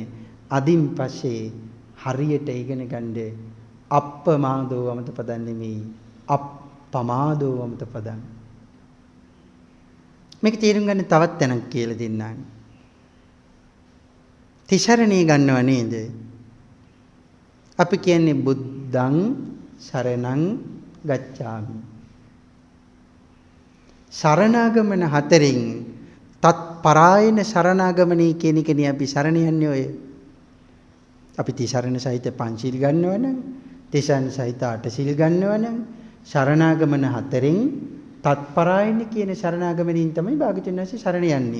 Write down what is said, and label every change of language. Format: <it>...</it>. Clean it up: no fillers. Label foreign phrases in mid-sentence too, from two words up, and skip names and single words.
<si>අදින් පස්සේ හරියට ඉගෙන ගන්න</si> <pi>අප්පමාදෝ අමත පදන්</pi> <si>නෙමෙයි</si> <pi>අප්පමාදෝ අමත පදන්.</pi> <si>මේක තේරුම් ගන්න තවත් තැනක් කියලා දෙන්නම්. තිසරණේ ගන්නව නේද? අපි කියන්නේ</si> <pi>බුද්ධං සරණං ගච්ඡාමි.</pi> <si>සරණාගමන හතරෙන් තත් පරායන සරණාගමනී කියන එකනේ අපි සරණ යන්නේ ඔය. අපි තිසරණ සහිත පංචශීල් ගන්නවනම්, තිසරණ සහිත අටශීල් ගන්නවනම්, සරණාගමන හතරෙන් තත්පරායන කියන සරණාගමනින් තමයි භාග්‍යවතුන් වහන්සේ සරණ යන්නේ.</si>